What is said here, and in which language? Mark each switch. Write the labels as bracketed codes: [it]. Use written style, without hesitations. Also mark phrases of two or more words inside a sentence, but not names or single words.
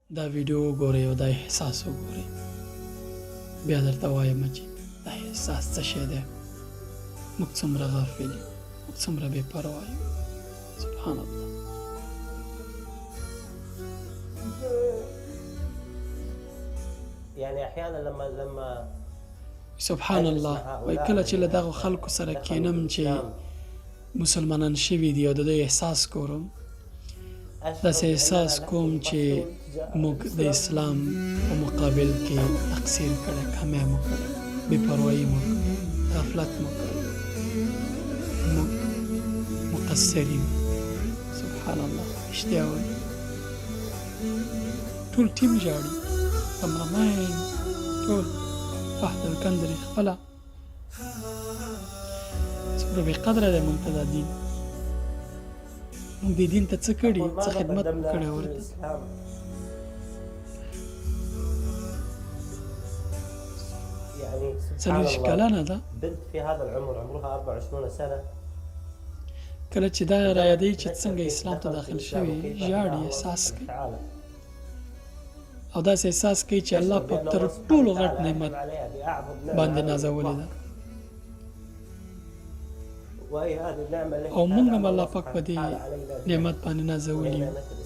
[ps] دا ویډیو وګورئ او دا احساس وګورئ، بیا درته وایم چې دا احساس څه شی دی. موږ څومره غافل یو، موږ څومره بې پروا یو. [ar] سبحان الله. يعني احيانا لما سبحان الله. [ps] وای کله چې له دغو خلکو سره کینم چې مسلمانان شوي دي او د دوی احساس ګورم، داسې احساس کوم چې موږ د اسلام په مقابل کې تقصیر کړی، کمی مو کړی، بې پروایي مو کړی، غفلت مو کړی، موږ مقصر یو. [ar] سبحان الله. [ps] رښتیا وایي. ټول ټیم ژاړي، کمرمین ټول فهد الکندري خپله. څومره بې قدره دی موږ ته دا دین. موږ دې دین ته څه کړي، څه خدمت کړی ورته. يعني 40 کلنه ده. [ar] بنت في هذا العمر عمرها 24 سنة، [ps] کله چې دا رایادوي چې څنګه اسلام ته داخل شوي، ژاړي، احساس کوي. او داسې احساس کوي چې الله پاک تر ټولو غټ نعمت باندې نازولی ده، او موږ هم الله پاک په دې نعمت باندې نازولی یو.